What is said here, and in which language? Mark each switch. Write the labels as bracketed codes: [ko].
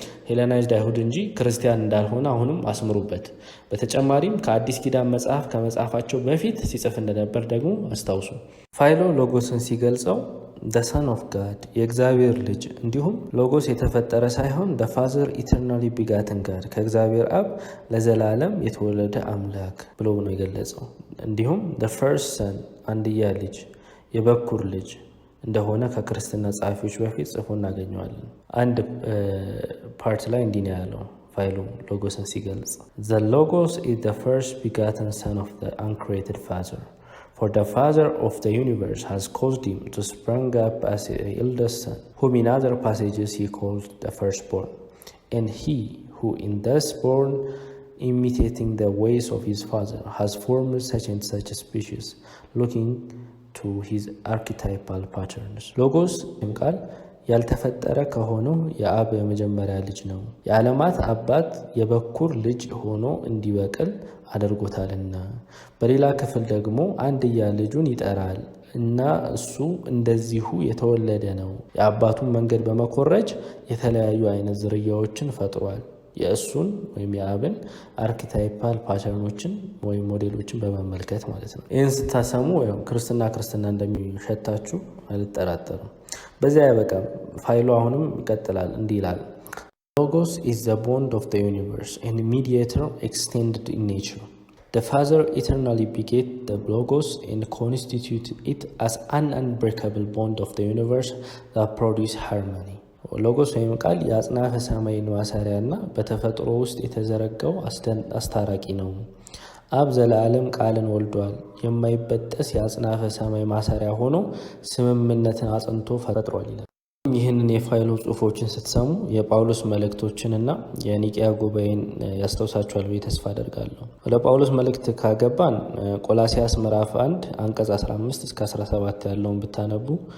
[am] ሄሌናይዝድ አይሁድ እንጂ ክርስቲያን እንዳልሆነ አሁንም አስምሩበት። በተጨማሪም ከአዲስ ኪዳን መጽሐፍ ከመጽሐፋቸው በፊት ሲጽፍ እንደነበር ደግሞ አስታውሱ። ፋይሎ ሎጎስን ሲገልጸው [en] the son of God [am] የእግዚአብሔር ልጅ እንዲሁም ሎጎስ የተፈጠረ ሳይሆን [en] the father eternally begotten God [am] ከእግዚአብሔር አብ ለዘላለም የተወለደ አምላክ ብሎ ነው የገለጸው። እንዲሁም [en] the first son [am] አንድያ ልጅ የበኩር ልጅ እንደሆነ ከክርስትና ጸሐፊዎች በፊት ጽፎ እናገኘዋለን። አንድ ፓርት ላይ እንዲህ ነው ያለው ፋይሉ ሎጎስን ሲገልጽ [en] the logos is the first begotten son of the uncreated father. For the Father of the universe has caused him to spring up as the eldest son, whom in other passages he calls the firstborn. And he who in thus born, imitating the ways of his father, has formed such and such a species, looking to his archetypal patterns. [am] Logos ቃል ያልተፈጠረ ከሆነው የአብ የመጀመሪያ ልጅ ነው። የዓለማት አባት የበኩር ልጅ ሆኖ እንዲበቅል አድርጎታልና። በሌላ ክፍል ደግሞ አንድያ ልጁን ይጠራል እና እሱ እንደዚሁ የተወለደ ነው። የአባቱን መንገድ በመኮረጅ የተለያዩ አይነት ዝርያዎችን ፈጥሯል። የእሱን ወይም የአብን አርኪታይፓል ፓተርኖችን ወይም ሞዴሎችን በመመልከት ማለት ነው። ይህን ስታሰሙ ክርስትና እንደሚሸታችሁ አልጠራጠርም። በዚያ ያበቃም። ፋይሉ አሁንም ይቀጥላል። እንዲህ ይላል። [en] Logos is the bond of the universe and mediator extended in nature. The Father eternally begat the Logos and constituted it as an unbreakable bond of the universe that produces harmony. [am] ሎጎስ ወይም ቃል የአጽናፈ ሰማይን ማሰሪያና በተፈጥሮ ውስጥ የተዘረጋው አስታራቂ ነው። አብ ዘላለም ቃልን ወልዷል። የማይበጠስ የአጽናፈ ሰማይ ማሰሪያ ሆኖ ስምምነትን አጽንቶ ፈጥሯል ይላል። ይህንን የፋይሎ ጽሑፎችን ስትሰሙ የጳውሎስ መልእክቶችንና የኒቅያ ጉባኤን ያስታውሳችኋል ብዬ ተስፋ አደርጋለሁ። ወደ ጳውሎስ መልእክት ካገባን ቆላሲያስ ምዕራፍ 1 አንቀጽ 15 እስከ 17 ያለውን ብታነቡ